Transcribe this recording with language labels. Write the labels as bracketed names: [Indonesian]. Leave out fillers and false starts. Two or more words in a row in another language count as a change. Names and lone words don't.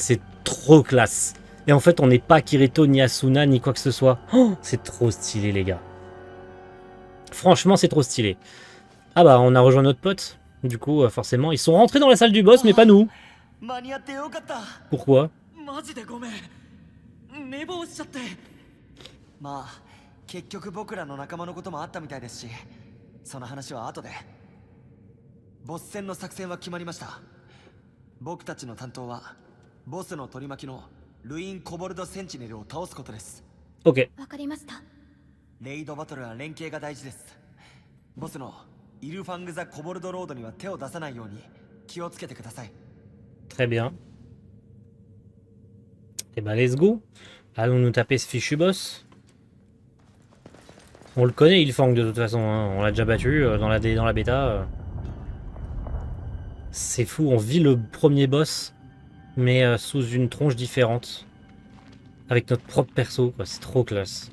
[French] C'est trop classe. Et en fait, on n'est pas Kirito, ni Asuna, ni quoi que ce soit. Oh, c'est trop stylé, les gars. Franchement, c'est trop stylé. Ah bah, on a rejoint notre pote. Du coup, forcément, ils sont rentrés dans la salle du boss, mais pas nous. Pourquoi? [Japanese] まあ結局僕らの仲間のこともあったみたいですし、その話は後で。ボス戦の作戦は決まりました。僕たちの担当はボスの取り巻きのルイン・コボルド・センチネルを倒すことです。 Ok. わかりました。レイドバトルは連携が大事です。ボスのイルファング・ザ・コボルド・ロードには手を出さないように気をつけてください。 [French] Très bien. Et bah, [English] let's go. [French] Allons nous taper ce fichu boss. On le connaît, il fang de toute façon. Hein. On l'a déjà battu dans la bêta. C'est fou, on vit le premier boss, mais sous une tronche différente. Avec notre propre perso, c'est trop classe.